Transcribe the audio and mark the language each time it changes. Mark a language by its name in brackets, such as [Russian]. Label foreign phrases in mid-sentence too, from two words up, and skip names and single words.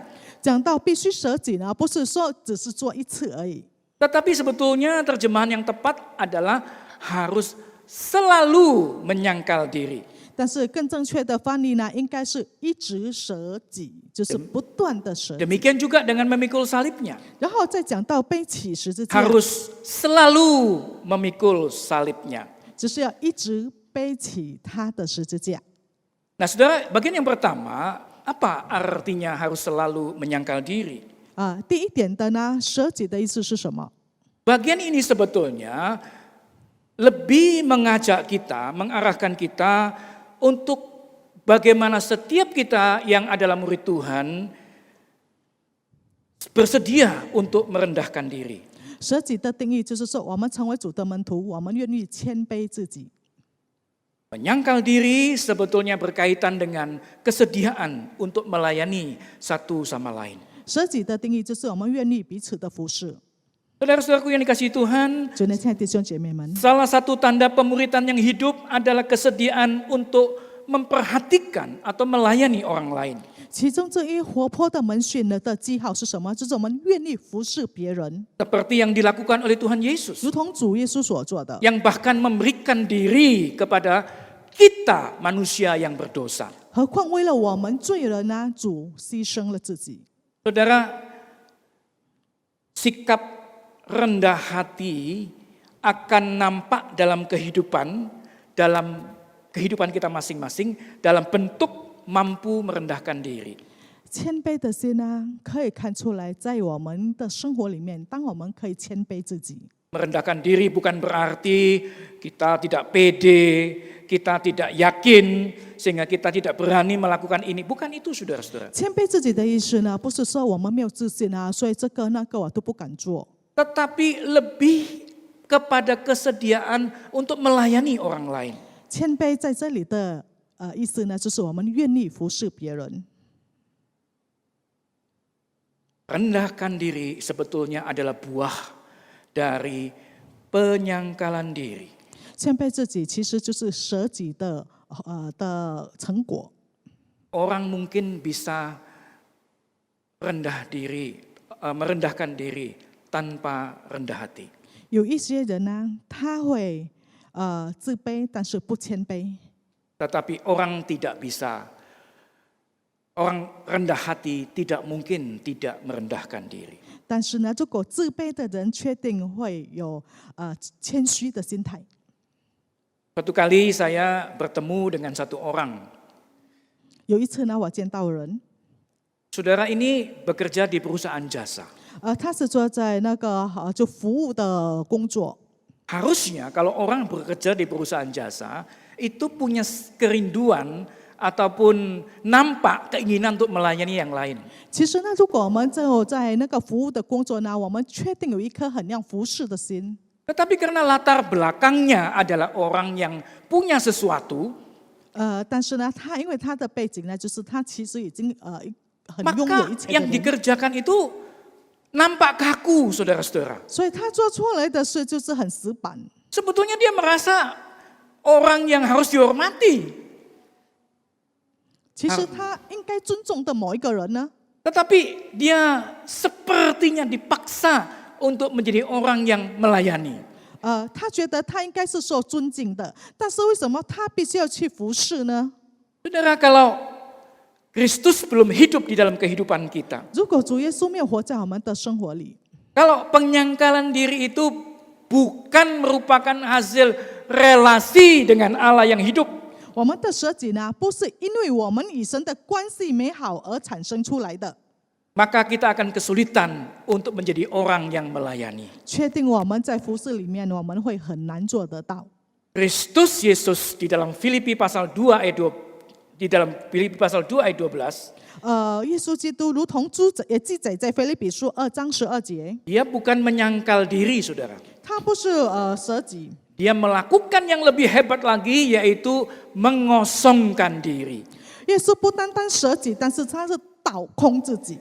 [Chinese] 讲到必须舍己呢，不是说只是做一次而已， [Indonesian] Tetapi sebetulnya terjemahan yang tepat adalah harus selalu menyangkal diri. [Chinese] 但是更正确的翻译呢，应该是一直舍己，就是不断的舍己。 [Indonesian] Demikian juga dengan memikul salibnya. [Chinese] 然后再讲到背起十字架， [Indonesian] Harus selalu memikul salibnya. [Chinese] 只是要一直背起他的十字架。 [Indonesian] Nah, saudara, bagian yang pertama, apa artinya harus selalu menyangkal diri? [Chinese] 第一点的呢，舍己的意思是什么？ [Indonesian] Bagian ini sebetulnya lebih mengajak kita, mengarahkan kita untuk bagaimana setiap kita yang adalah murid Tuhan bersedia untuk merendahkan diri. [Chinese] 舍己的定义就是说，我们成为主的门徒，我们愿意谦卑自己。 [Indonesian] Menyangkal diri sebetulnya berkaitan dengan kesediaan untuk melayani satu sama lain. [Chinese] 舍己的定义就是我们愿意彼此的服侍。 [Indonesian] Saudara-saudaraku yang dikasihi Tuhan, [Chinese] 主内亲爱的弟兄姐妹们， [Indonesian] salah satu tanda pemuritan yang hidup adalah kesediaan untuk memperhatikan atau melayani orang lain. [Chinese] 其中这一活泼的门训的记号是什么？就是我们愿意服侍别人， [Indonesian] Seperti yang dilakukan oleh Tuhan Yesus. [Chinese] 如同主耶稣所做的， [Indonesian] Yang bahkan memberikan diri kepada kita manusia yang berdosa. [Chinese] 何况为了我们罪人呢，主牺牲了自己。 [Indonesian] Saudara, sikap rendah hati akan nampak dalam kehidupan kita masing-masing dalam bentuk mampu merendahkan diri. [Chinese] 谦卑的心呢，可以看出来，在我们的生活里面，当我们可以谦卑自己。 [Indonesian] Merendahkan diri bukan berarti kita tidak pede, kita tidak yakin, sehingga kita tidak berani melakukan ini. Bukan itu, saudara-saudara. [Chinese] 谦卑自己的意思呢，不是说我们没有自信啊，所以这个那个我都不敢做， [Indonesian] Tetapi lebih kepada kesediaan untuk melayani orang lain. [Chinese] 谦卑在这里的意思呢，就是我们愿意服侍别人。 [Indonesian] Rendahkan diri sebetulnya adalah buah dari penyangkalan diri. [Chinese] 谦卑自己其实就是舍己的成果。 [Indonesian] Orang mungkin bisa merendahkan diri tanpa rendah hati. [Chinese] 有一些人呢，他会自卑，但是不谦卑。 [Indonesian] Tetapi orang rendah hati tidak mungkin tidak merendahkan diri. [Chinese] 但是呢，如果自卑的人确定会有谦虚的心态。 [Indonesian] Suatu kali saya bertemu dengan satu orang. [Chinese] 有一次呢，我见到人， [Indonesian] Saudara ini bekerja di perusahaan jasa. [Chinese] 他是做在那个就服务的工作。 [Indonesian] Harusnya kalau orang bekerja di perusahaan jasa itu punya kerinduan ataupun nampak keinginan untuk melayani yang lain. [Chinese] 其实呢，如果我们在那个服务的工作呢，我们确定有一颗很要服侍的心。 [Indonesian] Tetapi karena latar belakangnya adalah orang yang punya sesuatu, [Chinese] 但是呢，他因为他的背景呢，就是他其实已经很拥有 [Indonesian] Maka [Chinese] 一切的 [Indonesian] yang [Chinese] 人， [Indonesian] dikerjakan itu nampak kaku, saudara-saudara. [Chinese] 所以他做出来的事就是很死板。 [Indonesian] Sebetulnya dia merasa orang yang harus dihormati. [Chinese] 其实他应该尊重的某一个人呢， [Indonesian] Tetapi dia sepertinya dipaksa untuk menjadi orang yang melayani. [Chinese] 他觉得他应该是受尊敬的，但是为什么他必须要去服侍呢？ [Indonesian] Saudara, kalau Kristus belum hidup di dalam kehidupan kita, [Chinese] 如果主耶稣没有活在我们的生活里， [Indonesian] kalau penyangkalan diri itu bukan merupakan hasil relasi dengan Allah yang hidup, [Chinese] 我们的舍己呢，不是因为我们与神的关系美好而产生出来的， [Indonesian] maka kita akan kesulitan untuk menjadi orang yang melayani. [Chinese] 确定我们在服侍里面，我们会很难做得到。 [Indonesian] Kristus Yesus di dalam Filipi pasal 2 ayat 2 di dalam Filipi pasal 2 ayat 12, [Chinese] 耶稣基督如同也记载在腓立比书2章12节， [Indonesian] dia bukan menyangkal diri, saudara. [Chinese] 他不是舍己， [Indonesian] Dia melakukan yang lebih hebat lagi, yaitu mengosongkan diri. [Chinese] 耶稣不单单舍己，但是他是倒空自己。